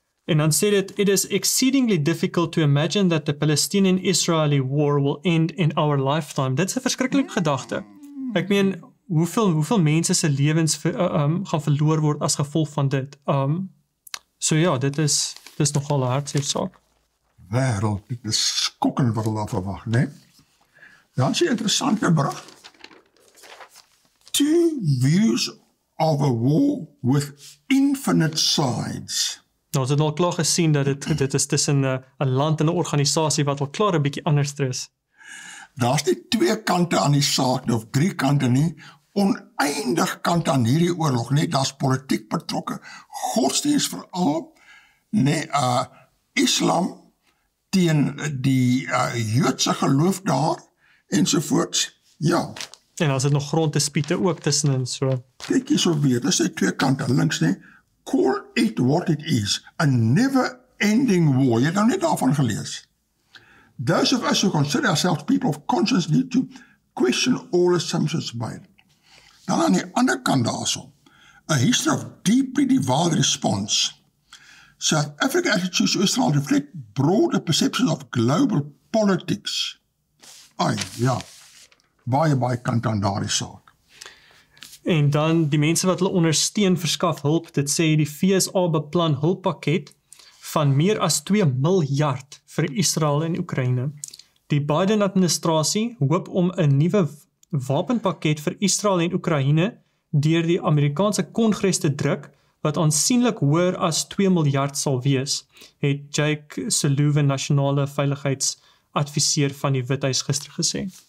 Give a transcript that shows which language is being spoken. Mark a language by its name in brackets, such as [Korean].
[Afrikaans] En dan sê dit, [English] it is exceedingly difficult to imagine that the Palestinian-Israeli war will end in our lifetime. [Afrikaans] Dit is 'n verskriklike gedagte. Ek meen, hoeveel mense se lewens gaan verloor word as gevolg van dit. So ja, dit is nogal 'n hartseer saak. Wêreld, dit is skokkend wat hulle verwag, né? Dan sê interessante berig. [English] 2 views of a war with infinite sides. [Afrikaans] Nou, ons het al klaar gesien dat dit is tussen 'n land en 'n organisasie wat al klaar 'n bietjie anders is. Daar's nie 2 kante aan die saak of 3 kante nie, oneindig kante aan hierdie oorlog, nie. Daar's politiek betrokke, godsdiens veral, nee, Islam teen die Joodse geloof daar, ensovoorts. Ja. En as dit nog gronddispute ook tussenin, so. Kyk hierso weer, dis die 2 kante, links, nee. [English] Call it what it is, a never-ending war. [Afrikaans] Jy het nou net daarvan gelees. [English] Those of us who consider ourselves people of conscience need to question all assumptions by it. [Afrikaans] Dan aan die ander kant daarso, [English] a history of deeply divided response. South African attitudes to Israel reflect broader perceptions of global politics. [Afrikaans] Ai, ja, baie kant aan daardie saak. En dan die mense wat hulle ondersteun verskaf hulp, dit sê die FSA beplan hulppakket van meer as 2 miljard vir Israel en Oekraïne. Die Biden-administrasie hoop om 'n nuwe wapenpakket vir Israel en Oekraïne deur die Amerikaanse Kongres te druk, wat aansienlik hoër as 2 miljard sal wees, het 𝗘𝗙𝐾𝐬𝐿, nasionale veiligheidsadviseur van die Withuis gister gesê.